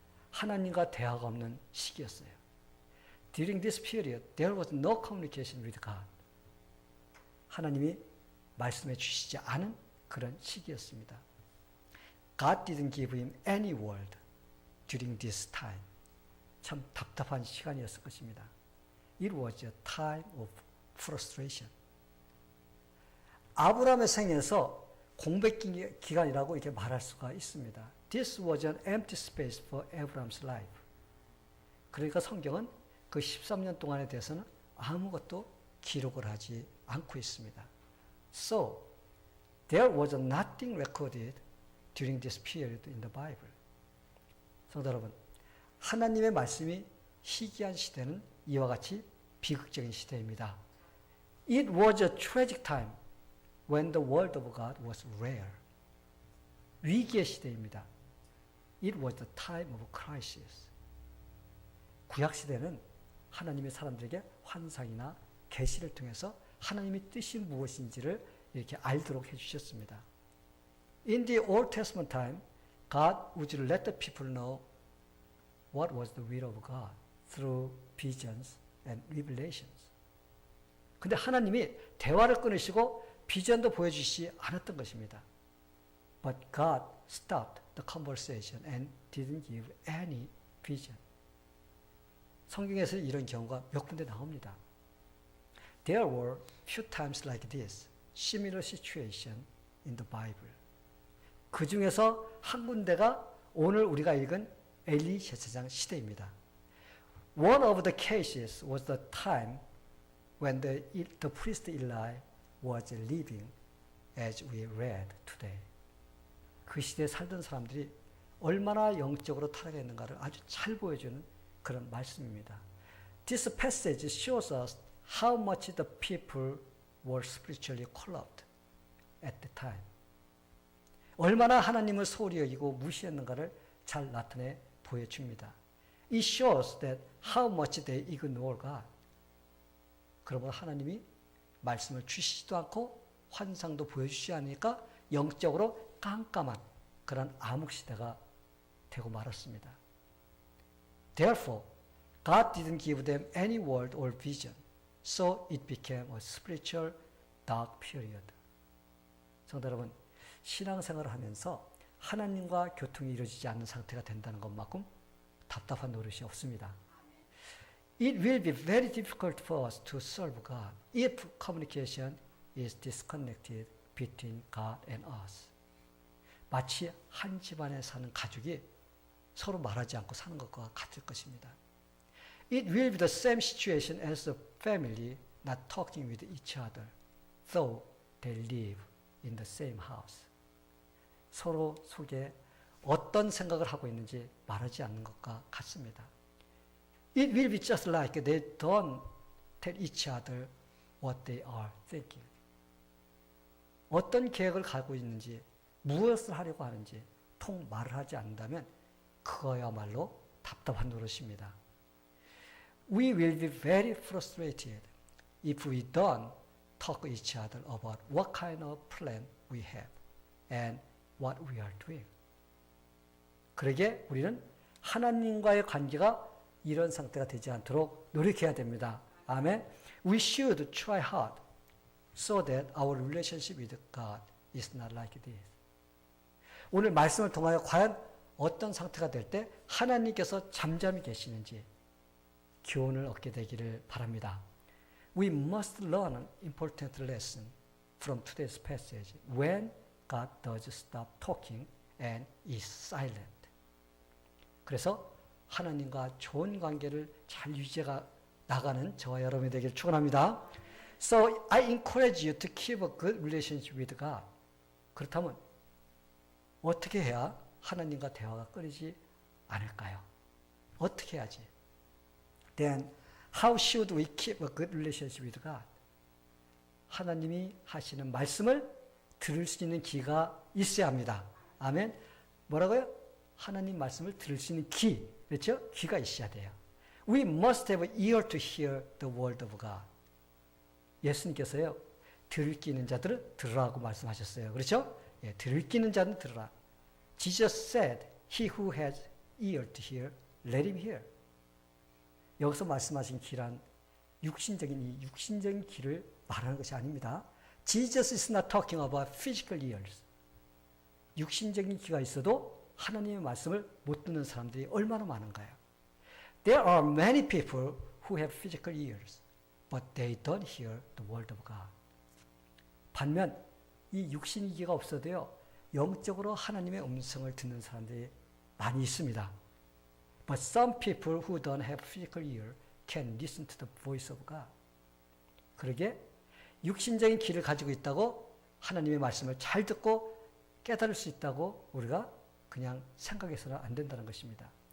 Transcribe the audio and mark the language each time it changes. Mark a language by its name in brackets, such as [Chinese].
[Korean] 하나님과 대화가 없는 시기였어요. [English] During this period, there was no communication with God. [Korean] 하나님이 말씀해 주시지 않은 그런 시기였습니다. [English] God didn't give him any word during this time. [Korean] 참 답답한 시간이었을 것입니다. [English] It was a time of frustration. [Korean] 아브라함의 생에서 공백 기간이라고 이렇게 말할 수가 있습니다. [English] This was an empty space for Abraham's life. [Korean] 그러니까 성경은 그 13년 동안에 대해서는 아무것도 기록을 하지 않고 있습니다. [English] So, there was nothing recorded during this period in the Bible. [Korean] 성도 여러분, 하나님의 말씀이 희귀한 시대는 이와 같이 비극적인 시대입니다. [English] It was a tragic time when the word of God was rare. [Korean] 위기의 시대입니다. [English] It was the time of crisis. [Korean] 구약 시대는 하나님의 사람들에게 환상이나 계시를 통해서 하나님의 뜻이 무엇인지를 이렇게 알도록 해주셨습니다. [English] In the Old Testament time, God would let the people know what was the will of God through visions and revelations. [Korean] 근데 하나님이 대화를 끊으시고 비전도 보여주시지 않았던 것입니다. [English] But God stopped the conversation and didn't give any vision. [Korean] 성경에서 이런 경우가 몇 군데 나옵니다. [English] There were few times like this, similar situation in the Bible. [Korean] 그 중에서 한 군데가 오늘 우리가 읽은 엘리 제사장 시대입니다. [English] One of the cases was the time when the priest Eli was living as we read today. [Korean] 그 시대에 살던 사람들이 얼마나 영적으로 타락했는가를 아주 잘 보여주는 그런 말씀입니다. [English] This passage shows us how much the people were spiritually corrupt at the time. [Korean] 얼마나 하나님을 소홀히 여기고 무시했는가를 잘 나타내 보여줍니다. [English] It shows that how much they ignore God. [Korean] 그러므로 하나님이 말씀을 주시지도 않고 환상도 보여주시지 않으니까 영적으로 깜깜한 그런 암흑시대가 되고 말았습니다. [English] Therefore, God didn't give them any word or vision, so it became a spiritual dark period. [Korean] 성도 여러분, 신앙생활을 하면서 하나님과 교통이 이루어지지 않는 상태가 된다는 것만큼 답답한 노릇이 없습니다. [English] It will be very difficult for us to serve God if communication is disconnected between God and us. [Korean] 마치 한 집안에 사는 가족이 서로 말하지 않고 사는 것과 같을 것입니다. [English] It will be the same situation as a family not talking with each other, though they live in the same house. [Korean] 서로 속에 어떤 생각을 하고 있는지 말하지 않는 것과 같습니다. [English] It will be just like they don't tell each other what they are thinking. [Korean] 어떤 계획을 가지고 있는지, 무엇을 하려고 하는지 통 말을 하지 않는다면 그거야말로 답답한 노릇입니다. [English] We will be very frustrated if we don't talk to each other about what kind of plan we have and what we are doing. [Korean] 그러게 우리는 하나님과의 관계가 이런 상태가 되지 않도록 노력해야 됩니다. 아멘. [English] We should try hard so that our relationship with God is not like this. [Korean] 오늘 말씀을 통하여 과연 어떤 상태가 될 때 하나님께서 잠잠히 계시는지 교훈을 얻게 되기를 바랍니다. [English] We must learn an important lesson from today's passage when God does stop talking and is silent. [Korean] 그래서 하나님과 좋은 관계를 잘 유지해 나가는 저와 여러분이 되기를 축원합니다. [English] So I encourage you to keep a good relationship with God. [Korean] 그렇다면 어떻게 해야 하나님과 대화가 끊이지 않을까요? 어떻게 해야지? [English] Then how should we keep a good relationship with God? [Korean] 하나님이 하시는 말씀을 들을 수 있는 귀가 있어야 합니다. 아멘. 뭐라고요? 하나님 말씀을 들을 수 있는 귀, 그렇죠? 귀가 있어야 돼요. [English] We must have an ear to hear the word of God. [Korean] 예수님께서요, 들을 귀 있는 자들은 들으라고 말씀하셨어요. 그렇죠? 예, 들을 귀 있는 자는 들으라. [English] Jesus said, he who has ear to hear, let him hear. [Korean] 여기서 말씀하신 귀란 육신적인 귀를 말하는 것이 아닙니다. [English] Jesus is not talking about physical ears. [Korean] 육신적인 귀가 있어도 하나님의 말씀을 못 듣는 사람들이 얼마나 많은가요? [English] There are many people who have physical ears, but they don't hear the word of God. [Korean] 반면 이 육신의 귀가 없어도요, 영적으로 하나님의 음성을 듣는 사람들이 많이 있습니다. [English] But some people who don't have physical ear can listen to the voice of God. [Korean] 그러게 육신적인 귀를 가지고 있다고 하나님의 말씀을 잘 듣고 깨달을 수 있다고 우리가 그냥 생각해서는 안 된다는 것입니다.